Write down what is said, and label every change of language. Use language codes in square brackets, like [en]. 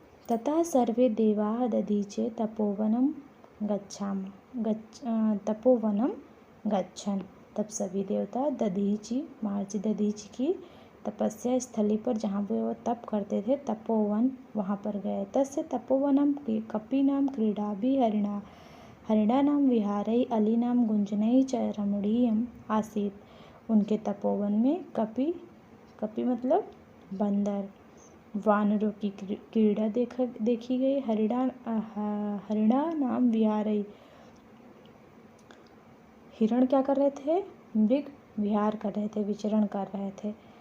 [sa] ततः सर्वे देवाः दधीचे तपोवनम गच्छन्, [hi] तब सभी देवता दधीचि महर्षि दधीचि की तपस्या स्थली पर, जहाँ वो तप करते थे, तपोवन, वहाँ पर गए। [sa] तस्य तपोवनम कपीनाम क्रीडाभिः हरिणानां विहारैः अलीनां गुंजनैः च रमणीयम् आसीत्। [hi] उनके तपोवन में कपि मतलब बंदर, वानरों की क्रीड़ा देखी गई। [sa] हरिणा नाम विहारई, [hi] हिरण क्या कर रहे थे, मृग विहार कर रहे थे, विचरण कर रहे थे।